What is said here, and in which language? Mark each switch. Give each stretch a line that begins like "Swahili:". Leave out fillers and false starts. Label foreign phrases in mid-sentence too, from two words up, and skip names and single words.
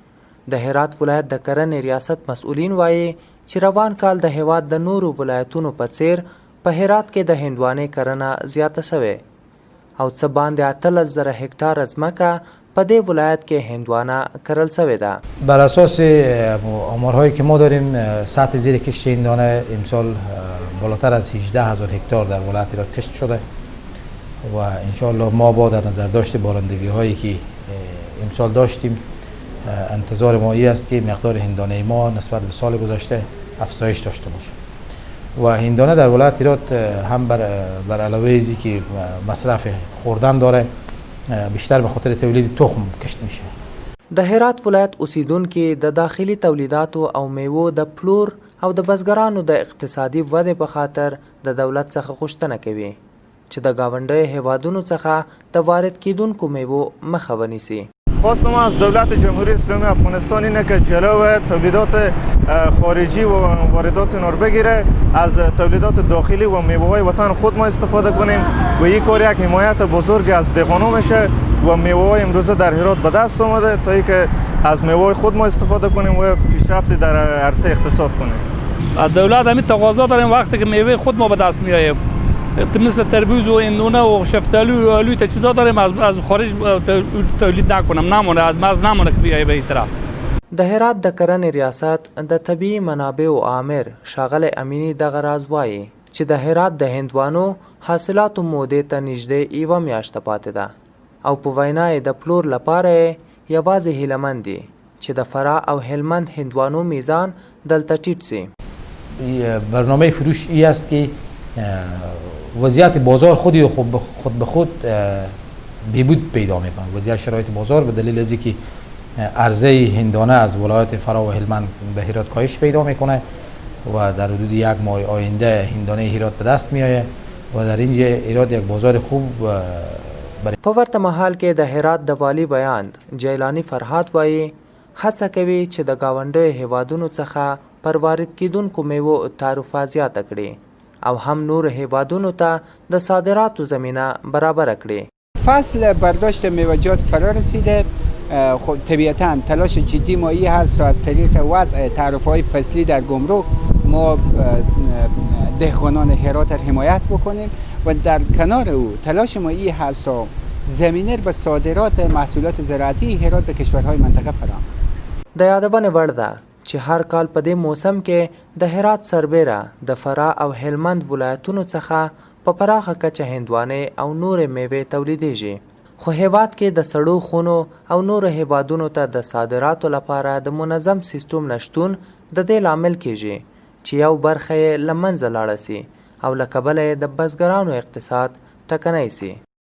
Pashto: د هرات ولایت د کرنې ریاست مسؤلین وایي چې روان کال د هیواد د نورو ولایتونو په څیر په هرات کې د هندوانې کرنه زیاته سوې او څه باندې 18,000 هکتار ځمکه په دې ولایت کې هندوانه کرل شوې ده.
Persian: بر اساس آمارهایی که ما داریم سطح زیر کشت هندوانه امسال بالاتر از 18,000 هکتار در ولایت هرات کشت شده و انشالله ما با در نظر داشت بارندگی هایی که امسال داشتیم انتظار ما این است که مقدار هندانه ما نسبت به سال گذشته افزایش داشته باشه و هندانه در ولایت هرات هم بر علاوه ازی که مصرف خوردن داره بیشتر به خاطر تولید تخم کشت میشه.
Pashto: د هرات ولایت اوسیدونکي د داخلي تولیداتو او میوو د پلور او د بزګرانو د اقتصادي ودې په خاطر د دولت څخه غوښتنه کوي چې د ګاونډیو هیوادونو څخه د وارد کیدونکو میوو مخه ونیسي.
Persian: خواست ما از دولت جمهوری اسلامی افغانستان اینه که جلو تولیدات خارجی و واردات اینا رو بگیره، از تولیدات داخلی و میوه‌های وطن خود ما استفاده کنیم و این کار یک حمایت بزرگ از دهقانا میشه و میوه‌های امروزه در هرات به دست اومده تا اینکه از میوه‌های خود ما استفاده کنیم و پیشرفت در عرصه اقتصاد کنیم. دولت همین تقاضا داریم وقتی که میوه خود ما به دست میاییم مثل تربوز و هندونه و شفتالو و آلو تجهیزات داریم از خارج تولید نمونه از مرز نمونه که بیایه به این طرف.
Pashto: د هرات د کرنې ریاست د طبیعي منابعو عامر ښاغلی امینی دغه راز وایي چې د هرات د هندوانو حاصلاتو مودې ته نږدې یوه میاشته پاتې ده او په وینا یې د پلور لپاره یوازې هیلهمند دي چې د فراه او هلمند هندوانو میزان دلته ټیټ سي.
Persian: برنامه فروش ای است که وضعیت بازار خود به خود بهبود پیدا میکنه. وضعیت شرایط بازار به دلیل از اینکه عرضه هندانه از ولایت فراه و هلمند به هرات کاهش پیدا میکنه و در حدود یک ماه آینده هندانه هرات به دست میآید و در اینجا هرات یک بازار خوب
Pashto: په ورته مهال کې د هرات د والی بیان جیلانی فرهاد وایي هڅه کوي چې د ګاونډیو هیوادونو څخه پر وارد کیدونکو میوو تعرفه زیاته کړي او هم نور هیوادونو ته د صادراتو زمینه برابر کړي.
Persian: فصل برداشت میوه‌جات فرا رسیده. خب طبیعتاً تلاش جدی ما این هست تا از طریق وضع تعرفه‌های فصلی در گمرک ما دهقانان هرات را حمایت بکنیم و در کنار او تلاش ما این هست تا زمینه به صادرات محصولات زراعتی هرات به کشورهای منطقه فراهم.
Pashto: د یادونې وړ ده چې هر کال په دې موسم کې د هرات سربیره د فراه او هلمند ولایتونو څخه په پراخه کچه هندوانې او نورې میوې تولیدیږي. خو هیواد کې د سړو خونو او نورو هیوادونو ته د صادراتو لپاره د منظم سیستم نشتون د دې لامل کیږي چې یو برخه یې له منځه لاړه سي او له کبله یې د بزګرانو اقتصاد ټکنی سي.